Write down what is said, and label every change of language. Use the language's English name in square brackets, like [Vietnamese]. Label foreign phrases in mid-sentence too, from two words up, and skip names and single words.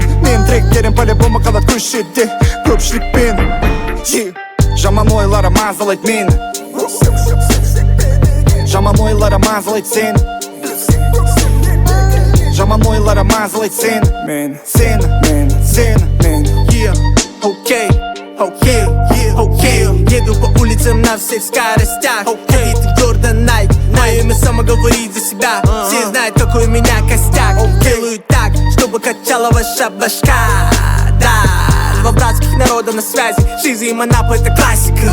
[Kazakh] Мен тректерім по-любому қалады көшетте. Көпшілікпен. Жаман ойлары мазалайды мені, жаман ойлары мазалайды сені, жаман ойлары мазалайды сені, [Russian] Еду по улицам на всех скоростях. Одетый в Jordan Nike, мое имя само говорит за себя. Все знают, какой у меня костяк. Делаю так, чтобы качала ваша башка. Да, два братских народа на связи. Шиза и Монапа — это классика.